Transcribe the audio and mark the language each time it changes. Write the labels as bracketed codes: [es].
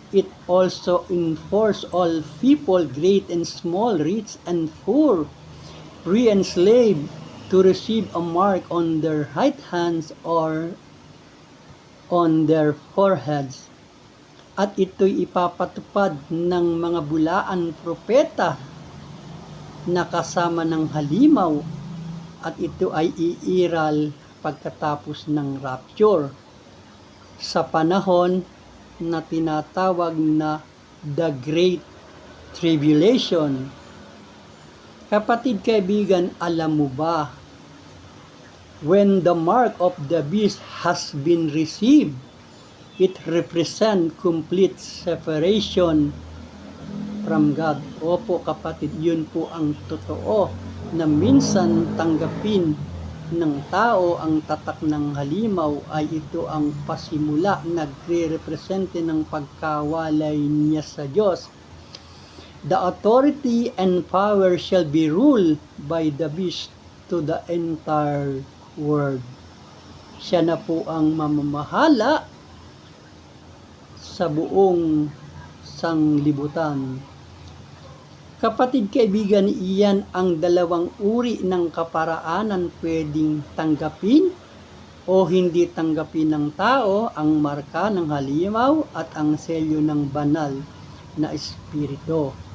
[en] It also enforce all people, great and small, rich and poor, free and slave, to receive a mark on their right hands or on their foreheads. [tl] At ito'y ipapatupad ng mga bulaan propeta na kasama ng halimaw, at ito ay iiral pagkatapos ng rapture sa panahon na tinatawag na The Great Tribulation. Kapatid kaibigan, alam mo ba, [en] when the mark of the beast has been received, it represents complete separation from God. [tl] Opo kapatid, yun po ang totoo, na minsan tanggapin ng tao ang tatak ng halimaw ay ito ang pasimula, nagre-represente ng pagkawalay niya sa Diyos. [en] The authority and power shall be ruled by the beast to the entire world. [tl] Siya na po ang mamamahala sa buong sanglibutan. Kapatid kaibigan, iyan ang dalawang uri ng kaparaanan pwedeng tanggapin o hindi tanggapin ng tao: ang marka ng halimaw at ang selyo ng banal na espiritu.